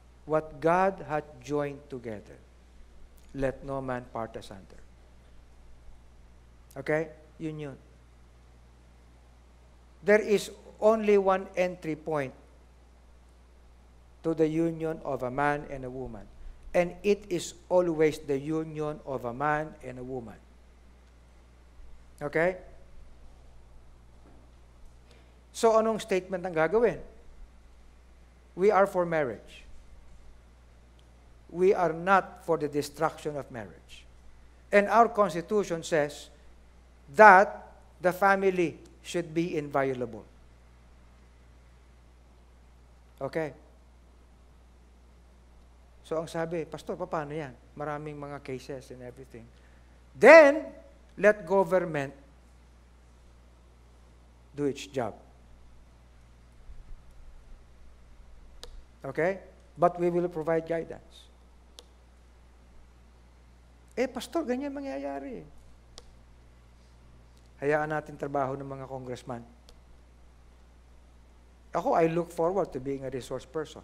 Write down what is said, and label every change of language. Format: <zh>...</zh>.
<en>What God hath joined together, let no man part asunder. Okay? Yun. There is only one entry point to the union of a man and a woman. And it is always the union of a man and a woman.</en> <tl>Okay? So, anong statement ang gagawin?</tl> <en>we are for marriage. We are not for the destruction of marriage. And our Constitution says that the family should be inviolable. Okay?</en> <tl>So ang sabi, Pastor, paano yan? Maraming mga</tl> <en>cases and everything. Then, let government do its job. Okay? But we will provide guidance.</en> <tl>Pastor, ganyan mangyayari. Hayaan natin trabaho ng mga congressman. Ako,</tl> <en>I look forward to being a resource person.</en>